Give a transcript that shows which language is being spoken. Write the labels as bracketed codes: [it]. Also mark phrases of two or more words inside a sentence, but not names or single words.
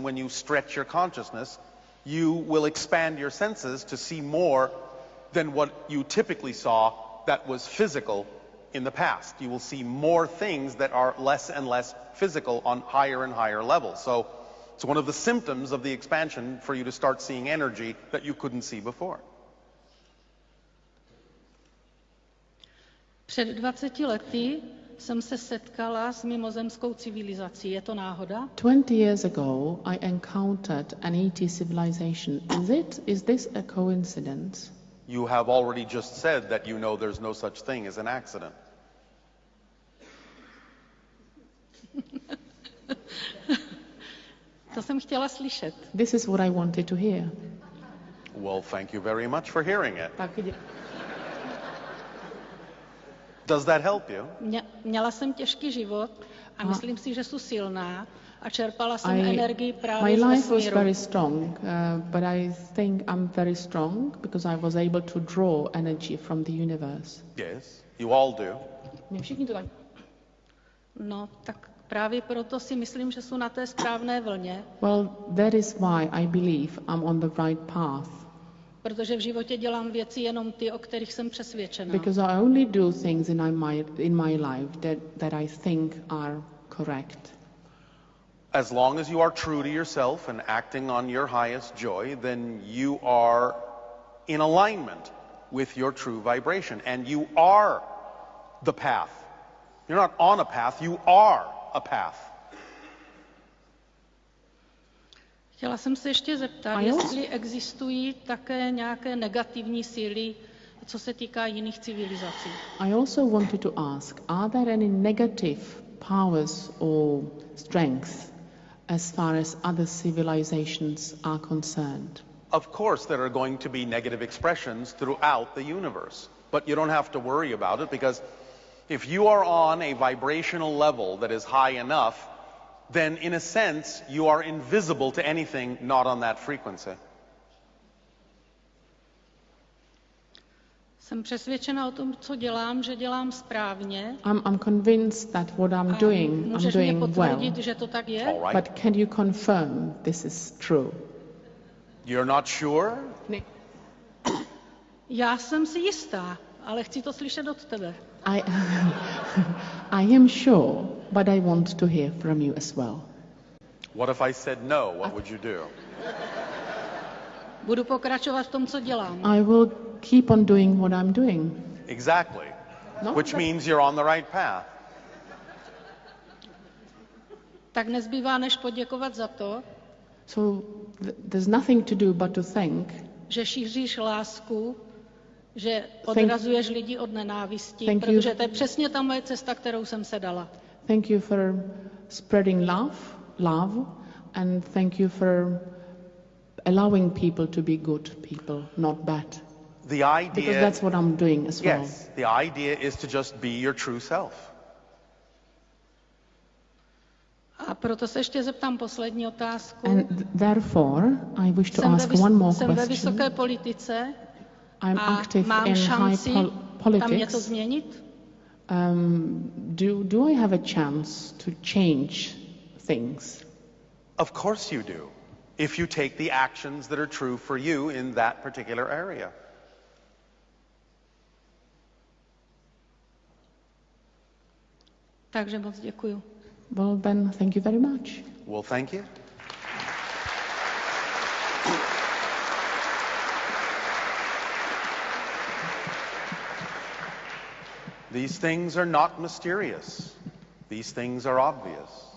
[en] When you stretch your consciousness, you will expand your senses to see more than what you typically saw that was physical in the past. You will see more things that are less and less physical on higher and higher levels. So it's one of the symptoms of the expansion for you to start seeing energy that you couldn't see before. [cs] Před 20 lety jsem se setkala s mimozemskou civilizací. Je to náhoda? [en] 20 years ago, I encountered an ET civilization. Is this a coincidence? You have already just said that you know there's no such thing as an accident. [cs] To jsem chtěla slyšet. [en] This is what I wanted to hear. Well, thank you very much for hearing it. [cs] Tak, [en] Does that help you? [cs] Měla jsem těžký život a myslím si, že jsem silná a čerpala jsem [en] my [cs] energii právě [en] life [cs] z [en] was [cs] vesmíru. [en] very strong, but I think I'm very strong because I was able to draw energy from the universe. Yes, you all do. [cs] My všichni to tak. No, tak právě proto si myslím, že jsou na té správné vlně, [en] Well, that is why I believe I'm on the right path. [cs] protože v životě dělám věci jenom ty, o kterých jsem přesvědčená. [en] Because I only do things in my life that I think are correct. As long as you are true to yourself and acting on your highest joy, then you are in alignment with your true vibration. And you are the path. You're not on a path, you are a path. [cs] Chtěla jsem se ještě zeptat, jestli existují také nějaké negativní síly, co se týká jiných civilizací. [en] I also wanted to ask, are there any negative powers or strengths as far as other civilizations are concerned? Of course, there are going to be negative expressions throughout the universe, but you don't have to worry about it, because if you are on a vibrational level that is high enough, then in a sense you are invisible to anything not on that frequency. [cs] Jsem přesvědčena o tom, co dělám, že dělám správně. [en] I'm convinced that what I'm doing [cs] Můžeš mě potvrdit, [en] well. [cs] že to tak je? [en] All right. But can you confirm this is true? You're not sure? [cs] Já jsem si jistá, ale chci to slyšet od tebe. [en] I am sure, but I want to hear from you as well. What if I said no? What would you do? [cs] Budu pokračovat v tom, co dělám. [en] I will keep on doing what I'm doing. Exactly. [cs] No, [en] Which means you're on the right path. [cs] Tak nezbývá, než poděkovat za to, [en] So there's nothing to do but to thank. [cs] že šíříš lásku, že odrazuješ lidi od nenávisti, [en] Thank you. [cs] protože to je přesně ta moje cesta, kterou jsem se dala. [en] Thank you for spreading love, and thank you for allowing people to be good people, not bad. The idea, Because that's what I'm doing as well. yes, the idea is to just be your true self. [cs] A proto se ještě zeptám poslední otázku. [en] And therefore, I wish to ask one more [cs] Jsem ve [en] question. [cs] vysoké politice [en] I'm [cs] a [en] active [cs] mám [en] in [cs] šanci [en] high [cs] tam něco [en] politics. [cs] změnit? [en] Do I have a chance to change things? Of course you do, if you take the actions that are true for you in that particular area. Takže moc děkuju. Well, then, thank you very much. Well, thank you. These things are not mysterious. These things are obvious.